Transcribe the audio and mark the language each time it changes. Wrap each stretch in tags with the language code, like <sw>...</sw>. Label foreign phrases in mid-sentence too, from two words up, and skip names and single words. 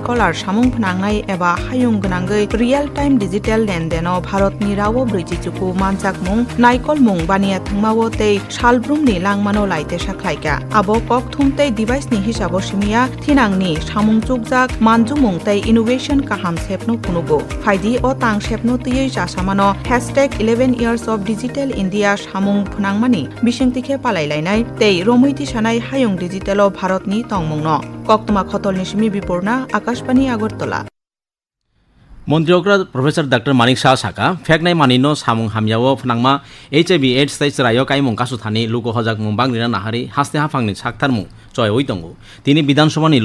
<trp>कलार सामुं फनांनाय एबा हायुं गोनांगै</trp> <en>real time</en> <trp>डिजिटेल लेनदेनो भारतनि रावो ब्रैजि चुकु मानजाक मुं नाइकल मुं बानिया थंमावो तै सालब्रुमनि लांमानो लाइटे साख्लाइका आबो कक थुमतै डिभाइसनि हिसाबो सिमिया थिनांनि सामुं चुकजाक मानजुमुं तै इनोवेशन काहाम सेपनो खुनुगो फाइदि अ तां सेपनो तयै जासामानो #11 years of डिजिटल इंडिया सामुं फनांमानि बिसिंतिखे पालायलायनाय तै रमैति सानाय हायुं डिजिटल भारतनि तंमुंनो कक्तमा खतलनि सिमि बिपुरना आकाशबाणी आगरतला मंत्रियों प्रोफेसर डॉक्टर मानिक शाह साका फेकनाय मानिनो सामुं हामियावो फनांमा एचआईवी एड्स ताई चरायो काइमुं कासुथानि लुको हजाक मुं बांग्रिना नाहारै हास्ते हाफांनि साकथारमुं चयवै दंगो तिनि विधानसभानि</trp>